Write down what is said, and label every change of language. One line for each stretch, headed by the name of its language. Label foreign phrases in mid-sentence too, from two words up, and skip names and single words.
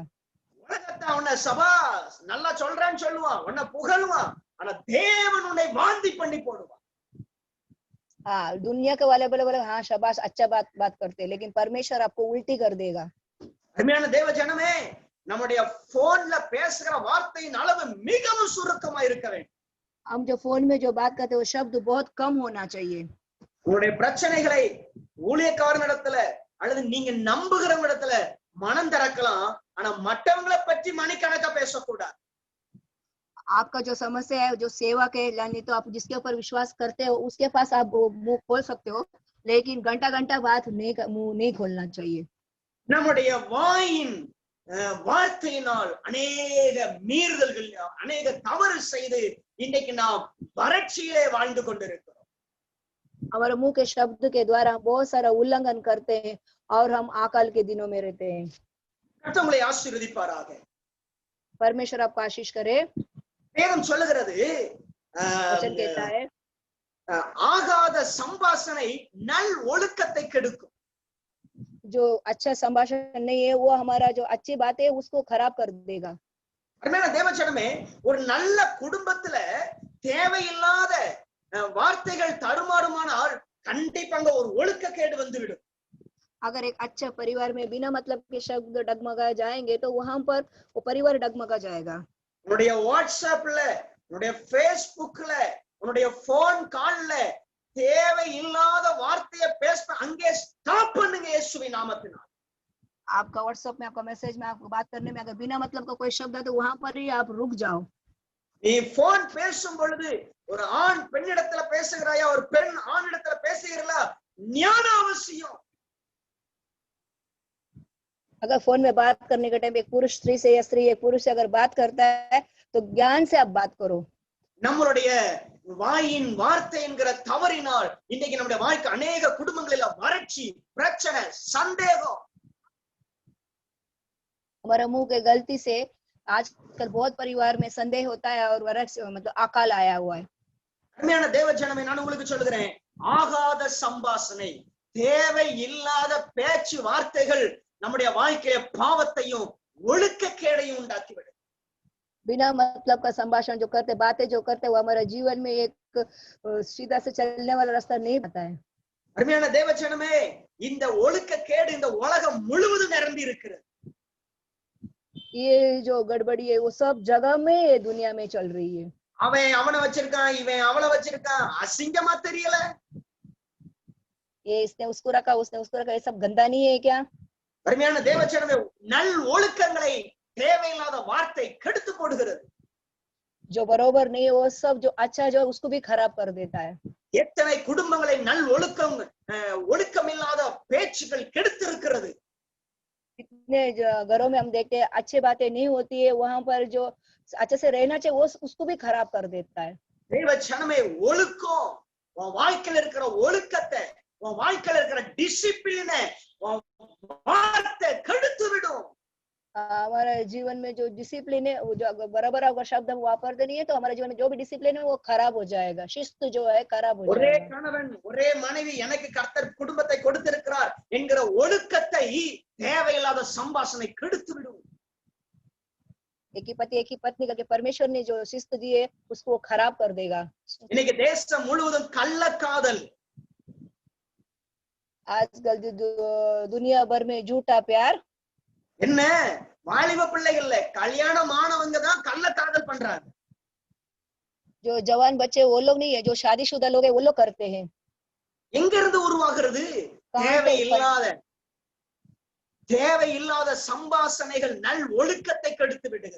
Tamil: உலகத்தை உன்னை சபா நல்லா சொல்றேன்னு சொல்லுவான், உன்னை புகழுவான், ஆனா தேவன் உன்னை வாந்தி பண்ணி போடுவான்.
Hindi: हाँ, दुनिया के वाले बोले बोले हाँ शाबाश अच्छा बात करते हैं, लेकिन परमेश्वर आपको उल्टी कर देगा।
Tamil: அருமையான தேவ ஜனமே, நம்முடைய போன்ல பேசுகிற வார்த்தையின் அளவு மிகவும் சுருக்கமா இருக்க வேண்டும்.
Hindi: हम जो फोन में जो बात करते हैं वो शब्द बहुत कम होना चाहिए।
Tamil: உங்களுடைய பிரச்சனைகளை ஊழியக்காரனிடத்துல அல்லது நீங்க நம்புகிறவங்க இடத்துல மனம் திறக்கலாம், ஆனா மற்றவங்களை பற்றி மணிக்கணக்கா பேசக்கூடாது.
Hindi: आपका जो समस्या है, जो सेवक है, यानी तो आप जिसके ऊपर विश्वास करते हो उसके पास आप मुंह खोल सकते हो, लेकिन घंटा घंटा बात मुंह नहीं खोलना चाहिए।
Tamil: நம்முடைய வாயின் வார்த்தையினால் அநேக மீறுதல்கள், அநேக தவறு செய்து இன்றைக்கு நாம் வறட்சியிலே வாழ்ந்து கொண்டிருக்கிறோம்.
Hindi: हमारे मुंह के शब्द के द्वारा हम बहुत सारा उल्लंघन करते हैं और हम अकाल के दिनों में रहते हैं।
Tamil: கர்த்தர் உங்களை ஆசீர்வதிப்பாராக।
Hindi: परमेश्वर आपको आशीष करे।
Tamil: வேதம் சொல்லுகிறது,
Hindi: वचन कहता है
Tamil: ஆகாத சம்பாஷணை நல் ஒழுக்கத்தை கெடுக்கும்।
Hindi: जो अच्छा संभाषण नहीं है वो हमारा जो अच्छी बात है उसको खराब कर देगा।
Tamil: அருமையான தேவஜனமே, ஒரு நல்ல குடும்பத்துல தேவையில்லாத வார்த்தைகள் தடுமாறுமானால் கண்டிப்பாக ஒரு ஒழுக்கக்கேடு வந்துவிடும்।
Hindi: अगर एक अच्छा परिवार में बिना मतलब के शब्द डगमगा जाएंगे तो वहां पर वो परिवार डगमगा जाएगा।
Tamil: உன்னுடைய வாட்ஸ்அப்ல, உன்னுடைய பேஸ்புக்ல, உன்னுடைய போன் கால்ல தேவையில்லாத வார்த்தையை பேச அங்கே ஸ்டாப் பண்ணுங்க இயேசுவின் நாமத்தினால்।
Hindi: आपका व्हाट्सएप में, आपका मैसेज में, आपको बात करने में अगर बिना मतलब का कोई शब्द है तो वहां पर ही आप रुक जाओ।
Tamil: நீ போன் பேசும் பொழுது ஒரு ஆண் பெண்ணிடத்துல பேசுகிறாயா, ஒரு பெண் ஆணிடத்துல பேசுகிறா, ஞானம் அவசியம்।
Hindi: अगर फोन में बात करने के टाइम एक पुरुष स्त्री से या स्त्री एक पुरुष से अगर बात करता है तो ज्ञान से आप बात करो।
Tamil: நம்மளுடைய வாயின் வார்த்தை என்கிற தவறினால் இன்னைக்கு நம்முடைய வாழ்க்கை அநேக குடும்பங்களில் வறட்சி, பிரச்சனை, சந்தேகம்।
Hindi: हमारा मुंह के गलती से आजकल बहुत परिवार में संदेह होता है और मतलब अकाल आया हुआ है।
Tamil: அருமையான தேவ ஜனமே, நான் உங்களுக்கு சொல்லுகிறேன், ஆகாத சம்பாஷணை, தேவை இல்லாத பேச்சு வார்த்தைகள் நம்முடைய வாழ்க்கையில பாவத்தையும் ஒழுக்கக்கேடையும் உண்டாக்கிவிடும்।
Hindi: बिना मतलब का संभाषण जो करते, बातें जो करते, वो हमारे जीवन में एक सीधा से चलने वाला रास्ता नहीं आता है।
Tamil: அருமையான தேவ ஜனமே, இந்த ஒழுக்கக்கேடு இந்த உலகம் முழுவதும் நிரம்பி இருக்கிறது।
Hindi: ये जो गड़बड़ी है वो सब जगह में दुनिया में चल रही है।
Tamil: அவன் அவனை வச்சிருக்கான், இவன் அவளை வச்சிருக்கான், அசிங்கமா தெரியல?
Hindi: ये इसने उसको रखा, उसने उसको रखा, ये सब गंदा नहीं है क्या?
Tamil: அருமையான தேவ ஜனமே, நல் ஒழுக்கங்களை தேவையில்லாத வார்த்தை கெடுத்து போடுகிறது।
Hindi: जो बरोबर नहीं है वो सब जो अच्छा जो उसको भी खराब कर देता है।
Tamil: எத்தனை குடும்பங்களை நல் ஒழுக்கம் இல்லாத பேச்சுகள் கெடுத்து இருக்கிறது।
Hindi: इतने घरों में हम देखते हैं अच्छी बातें नहीं होती है, वहां पर जो अच्छे से रहना चाहिए वो उसको भी खराब कर देता है।
Tamil: தேவ ஜனமே, ஒழுக்கம், உன் வாழ்க்கையில இருக்கிற ஒழுக்கத்தை, உன் வாழ்க்கையில இருக்கிற டிசிப்ளினை வார்த்தை கெடுத்து விடும்।
Hindi: हमारे जीवन में जो डिसिप्लिन है वो जो बराबर अगर शब्द हम वापरते नहीं है तो हमारे जीवन में जो भी डिसिप्लिन है वो खराब हो जाएगा, शिस्त जो है खराब हो
Tamil: ஒரே
Hindi: जाएगा।
Tamil: கணவன் ஒரே மனைவி எனக்கு கர்த்தர் குடும்பத்தை கொடுத்திருக்கிறார் என்கிற ஒழுக்கத்தை தேவையில்லாத சம்பாஷணை கெடுத்து விடும்।
Hindi: एक ही पति एक ही पत्नी करके परमेश्वर ने जो शिस्त दी है उसको वो खराब कर देगा।
Tamil: இன்னைக்கு தேசம் முழுவதும் கள்ளக்காதல்।
Hindi: आजकल दुनिया भर में झूठा प्यार।
Tamil: என்ன வாலிப பிள்ளைகள்ல கல்யாணம் ஆனவங்க தான் கள்ளக்காதல் பண்றாங்க।
Hindi: जो जवान बच्चे वो लोग नहीं है, जो शादीशुदा लोग है वो लोग करते हैं।
Tamil: எங்க இருந்து உருவாகிறது? தேவையில்லாத சம்பாஷணைகள் நல் ஒழுக்கத்தை கெடுத்து விடுகிறது।